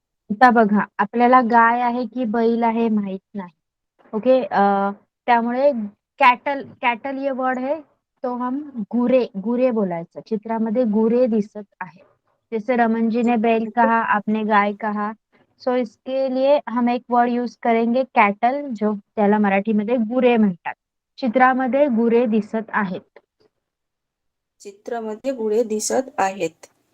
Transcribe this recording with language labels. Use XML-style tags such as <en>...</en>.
<mr>आता बघा आपल्याला गाय आहे की बैल आहे माहित नाही.</mr> <hi>ओके त्यामुळे कॅटल ये वर्ड है तो हम गुरे बोलायचं.</hi> <mr>चित्रामध्ये गुरे दिसत आहे.</mr> <hi>जैसे रमन जी ने बैल कहा, आपने गाय कहा. सो इसके लिए हम एक वर्ड यूज करेंगे कॅटल, जो</hi> <mr>त्याला मराठीमध्ये गुरे म्हणतात. चित्रामध्ये गुरे दिसत आहेत. चित्रामध्ये गुरे दिसत आहेत.</mr>